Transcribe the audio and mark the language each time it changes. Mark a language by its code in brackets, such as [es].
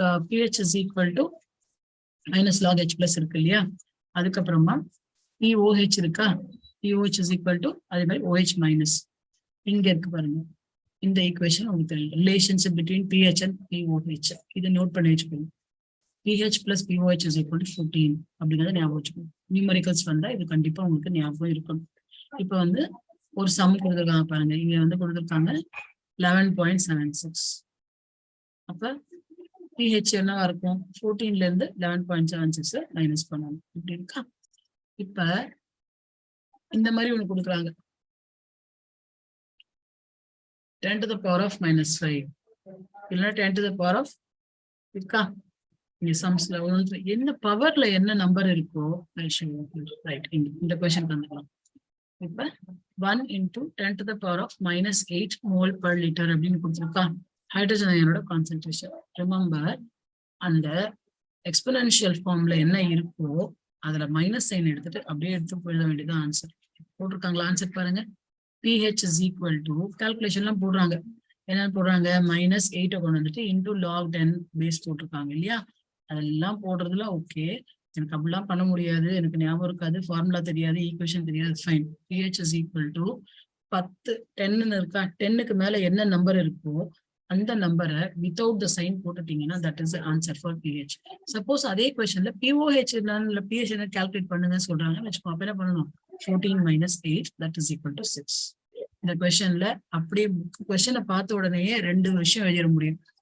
[en] pH is equal to minus log H plus [ta] இருக்கு இல்லையா? அதுக்கப்புறமா POH இருக்கா? [en] POH is equal to [ta] அதே மாதிரி [en] OH minus. இங்க இருக்கு பாருங்க. [ta] இந்த ஈக்குவேஷன் உங்களுக்கு தெரியும். Relationship between pH and POH. இதை நோட் பண்ணி வச்சுக்கோங்க. [en] pH plus POH is equal to 14 [ta] அப்படிங்கிறத ஞாபகம் வச்சுக்கோங்க. நியூமரிக்கல்ஸ் வந்தா இது கண்டிப்பா உங்களுக்கு ஞாபகம் இருக்கும். இப்ப வந்து ஒரு சம் கொடுத்துருக்காங்க பாருங்க. இங்க வந்து கொடுத்துருக்காங்க 11.76. அப்ப pH என்னவா இருக்கும்? 14ல இருந்து 11.76 மைனஸ் பண்ணணும். இப்படி இருக்கா? இப்ப இந்த மாதிரி ஒண்ணு கொடுக்குறாங்க. [en] 10 to the power of -5 இல்லைன்னா 10 to the power of இருக்கா? [ta] இங்க சம்ஸ்ல என்ன பவர்ல என்ன நம்பர் இருக்கோ ரைட் இந்த கொஸ்டின் வந்துக்கலாம். [en] இப்ப 1 into 10 to the power of -8 mole per liter [ta] அப்படின்னு கொடுத்துருக்கா [en] Hydrogen அயனோட concentration. [ta] ரிமெம்பர் அந்த எக்ஸ்போனென்ஷியல் ஃபார்ம்ல என்ன இருக்கோ அதுல மைனஸ் சைன் எடுத்துட்டு அப்படியே எடுத்து போயிட வேண்டியது ஆன்சர். போட்டிருக்காங்களா? ஆன்சர் பாருங்க. [en] pH is equal to [ta] கால்குலேஷன்லாம் போடுறாங்க. என்ன போடுறாங்க? -8 கொண்டு வந்துட்டு into log 10 பேஸ் போட்டிருக்காங்க இல்லையா? அதெல்லாம் போடுறதுல ஓகே. எனக்கு அப்படிலாம் பண்ண முடியாது, எனக்கு ஞாபகம் இருக்காது, ஃபார்முலா தெரியாது, ஈக்குவேஷன் தெரியாது, fine. [en] pH is equal to 10 இருக்கா? [ta] 10க்கு மேல என்ன நம்பர் இருக்கோ அந்த நம்பரை without the sign போட்டுட்டீங்கன்னா [en] That is answer for pH. [ta] Suppose அதே கொஸ்டின்ல POH இல்ல pH என்ன கால்குலேட் பண்ணுங்க சொல்றாங்க வச்சுக்கோ. அப்ப என்ன பண்ணணும்? 14 - 8 [en] that is equal to 6. [ta] இந்த கொஸ்டின்ல அப்படியே கொஸ்டினை பார்த்த உடனேயே ரெண்டு விஷயம் எழுதிட முடியும்.